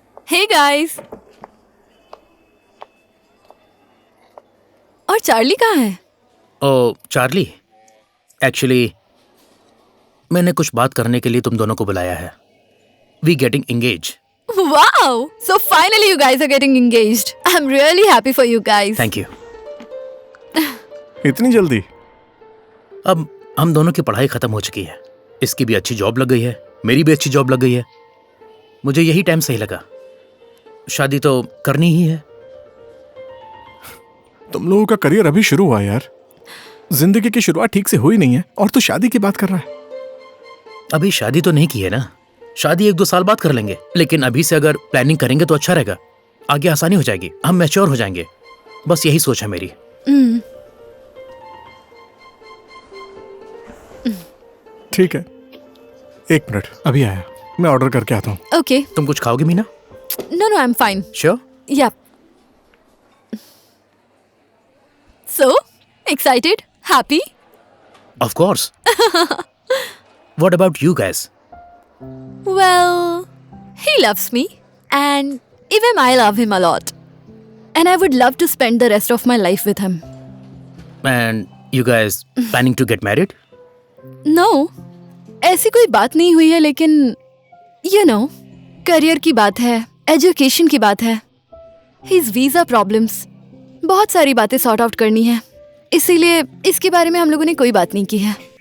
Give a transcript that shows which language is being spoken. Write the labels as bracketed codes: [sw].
[hi] Hey guys, और Charlie कहाँ है? ओ चार्ली, एक्चुअली मैंने कुछ बात करने के लिए तुम दोनों को बुलाया है। [en] We getting engage. Wow! So finally you guys are getting engaged. I'm really happy for you guys. Thank you. [hi] इतनी जल्दी? अब हम दोनों की पढ़ाई खत्म हो चुकी है, इसकी भी अच्छी जॉब लग गई है, मेरी भी अच्छी जॉब लग गई है। मुझे यही टाइम सही लगा, शादी तो करनी ही है। तुम लोगों का करियर अभी शुरू हुआ यार, जिंदगी की शुरुआत ठीक से हुई नहीं है और तू शादी की बात कर रहा है। अभी शादी तो नहीं की है ना, शादी 1-2 साल बाद कर लेंगे, लेकिन अभी से अगर प्लानिंग करेंगे तो अच्छा रहेगा, आगे आसानी हो जाएगी, हम मैच्योर हो जाएंगे। बस यही सोच है मेरी। ठीक है, 1 मिनट, अभी आया, मैं ऑर्डर करके आता हूँ। [en] Okay. [hi] तुम कुछ खाओगे Meena? [en] No, I'm fine. Sure? Yep. So, excited? Happy? Of course. What about you guys? Well, he loves me, and even I love him a lot. And I would love to spend the rest of my life with him. And you guys planning to get married? No, [hi] ऐसी कोई बात नहीं हुई है, लेकिन [en] you know, [hi] career की बात है, एजुकेशन की बात है, [en] his visa problems, [hi] बहुत सारी बातें सॉर्ट आउट करनी है, इसीलिए इसके बारे में हम लोगों ने कोई बात नहीं की है।